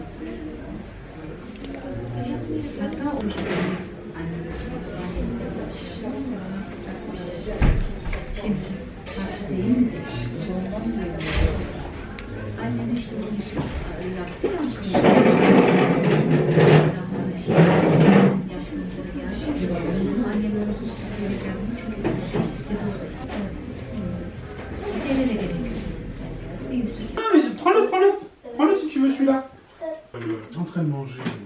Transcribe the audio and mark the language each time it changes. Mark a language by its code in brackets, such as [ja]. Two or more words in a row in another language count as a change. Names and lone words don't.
[tr] Hatta o şimdi hasta değil mi? Doğumdan duyuyor. Annem işte bunu yaptı. [fr] Prends-le si tu veux celui-là. En train de manger.